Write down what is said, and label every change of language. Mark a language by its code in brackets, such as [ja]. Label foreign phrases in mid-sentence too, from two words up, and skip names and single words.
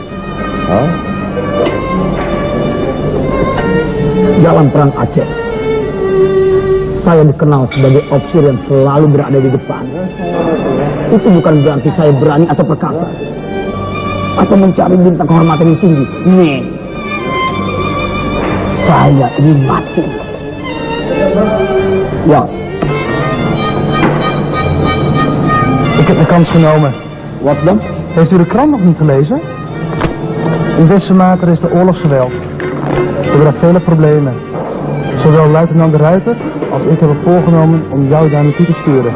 [id] Dalam perang Aceh, saya dikenal sebagai ofisir yang selalu berada di depan. Itu bukan berarti saya berani atau perkasa, atau mencari bintang kehormatan yang tinggi. Nih, saya ingin mati. [nl] Ja. Ik heb de kans genomen. Wat dan? Heeft u de krant nog niet gelezen? In Wisselmaker is de oorlogsgeweld. We hebben vele problemen. Zowel luitenant De Ruiter als ik hebben voorgenomen om jou daar naartoe te sturen.